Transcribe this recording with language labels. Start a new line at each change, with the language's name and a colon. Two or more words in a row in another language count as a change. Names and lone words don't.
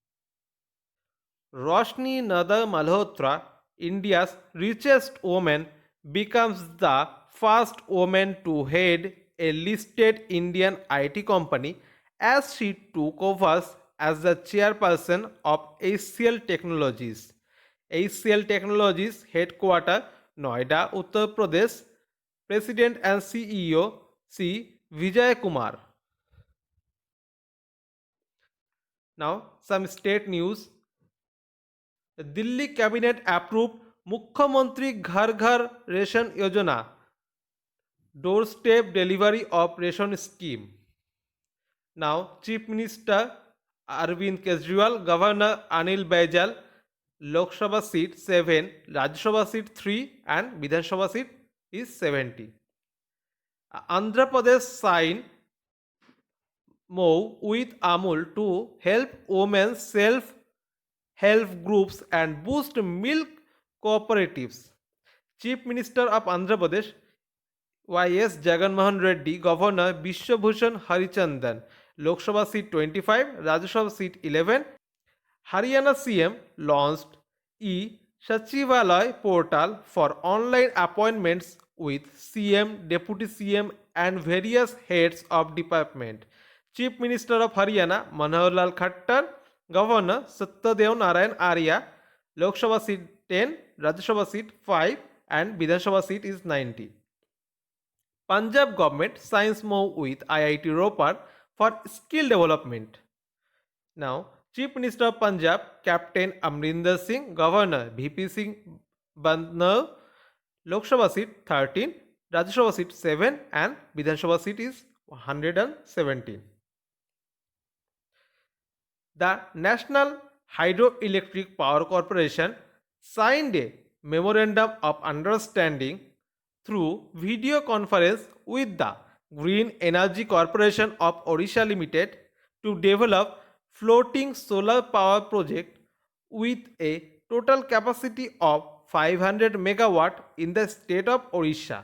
English: Roshni Nada Malhotra, India's richest woman, becomes the first woman to head a listed Indian IT company as she took over as the chairperson of HCL Technologies. HCL Technologies headquarter Noida, Uttar Pradesh. President and CEO C. Vijay Kumar. Now some state news. Delhi cabinet approved मुख्यमंत्री घर घर रेशन योजना, door step delivery of ration scheme. Now Chief Minister Arvind Kejriwal, Governor Anil Baijal, Lok Sabha seat 7, Rajya Sabha seat 3 and Vidhan Sabha seat is 70. Andhra Pradesh sign MOU with Amul to help women self help groups and boost milk cooperatives. Chief Minister of Andhra Pradesh Y.S. Jagannath Reddy, Governor Vishwabhushan Harichandan, Lok Sabha seat 25, Rajya Sabha seat 11. Haryana CM launched E-Sachivalay portal for online appointments with CM, Deputy CM and various heads of department. Chief Minister of Haryana Manohar Lal Khattar, Governor Satyadev Narayan Arya, Lok Sabha seat 10, Rajya Sabha seat 5 and Vidhan Sabha seat is 90. Punjab government signs MOU with IIT Ropar for skill development. Now, Chief Minister of Punjab, Captain Amrinder Singh, Governor VP Singh Bandhnav, Lok Sabha seat 13, Rajya Sabha seat 7 and Vidhan Sabha seat is 117. The National Hydroelectric Power Corporation signed a Memorandum of Understanding through video conference with the Green Energy Corporation of Odisha Limited to develop floating solar power project with a total capacity of 500 megawatt in the state of Odisha.